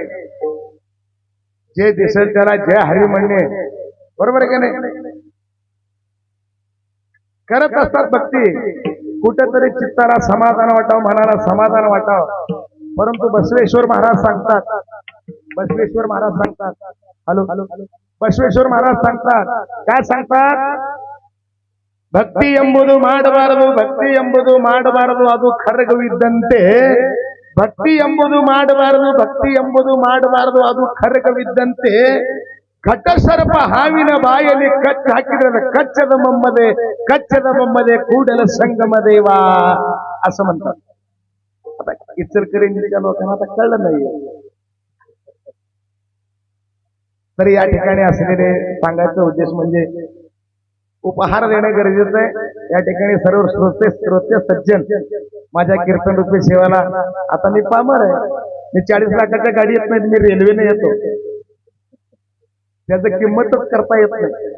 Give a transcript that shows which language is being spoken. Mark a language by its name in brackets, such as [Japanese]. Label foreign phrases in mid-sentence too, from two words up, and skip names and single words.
[Marathi] जे दिसेल त्याला जय हरी म्हणणे बरोबर आहे का नाही करत असतात भक्ती कुठेतरी चित्ताला समाधान वाटावं, मनाला समाधान वाटावं. परंतु बसवेश्वर महाराज सांगतात, बसवेश्वर महाराज सांगतात, हॅलो बसवेश्वर महाराज सांगतात, काय सांगतात? [Kannada] ಭಕ್ತಿ ಎಂಬುದು ಮಾಡಬಾರದು, ಭಕ್ತಿ ಎಂಬುದು ಮಾಡಬಾರದು, ಅದು ಖರ್ಗವಿದ್ದಂತೆ. ಭಕ್ತಿ ಎಂಬುದು ಮಾಡಬಾರದು, ಭಕ್ತಿ ಎಂಬುದು ಮಾಡಬಾರದು, ಅದು ಖರ್ಗವಿದ್ದಂತೆ. ಘಟಸರ್ಪ ಹಾವಿನ ಬಾಯಲ್ಲಿ ಕಚ್ಚ ಹಾಕಿದ್ರೆ ಕಚ್ಚದ ಮೊಮ್ಮದೆ, ಕಚ್ಚದ ಮೊಮ್ಮದೆ ಕೂಡಲ संगम देवा [Marathi] असं म्हणतात. आता इचलकरंजीच्या लोकांना आता कळलं नाही. तर या ठिकाणी असलेले सांगायचा उद्देश म्हणजे उपहार देणे गरजेचं आहे. या ठिकाणी सर्व श्रोते सज्जन माझ्या कीर्तन रूपी सेवाला, आता मी पामर आहे, मी 40 लाखाच्या गाडी येत नाही, मी रेल्वेने येतो, त्याचं किंमतच करता येत नाही.